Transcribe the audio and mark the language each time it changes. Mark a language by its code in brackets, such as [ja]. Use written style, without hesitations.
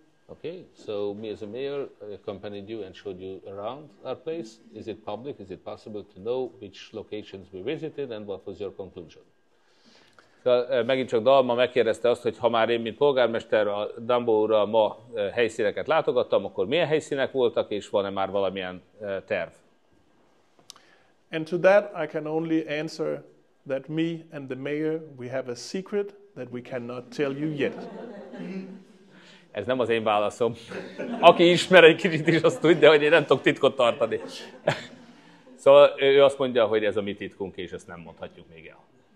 [en] Okay, so me as a mayor accompanied you and showed you around our place. Is it public? Is it possible to know which locations we visited and what was your conclusion? [hu] Megint csak Dalma megkérdezte azt, hogy ha már én, mint polgármester, a Dambo úrral ma helyszíneket látogattam, akkor milyen helyszínek voltak, és van-e már valamilyen terv? [en] And to that I can only answer that me and the mayor, we have a secret that we cannot tell you yet. [hu] Ez nem az én válaszom. Aki ismer egy kicsit is, azt tudja, hogy én nem tudok titkot tartani. Szóval ő azt mondja, hogy ez a mi titkunk, és ezt nem mondhatjuk még el.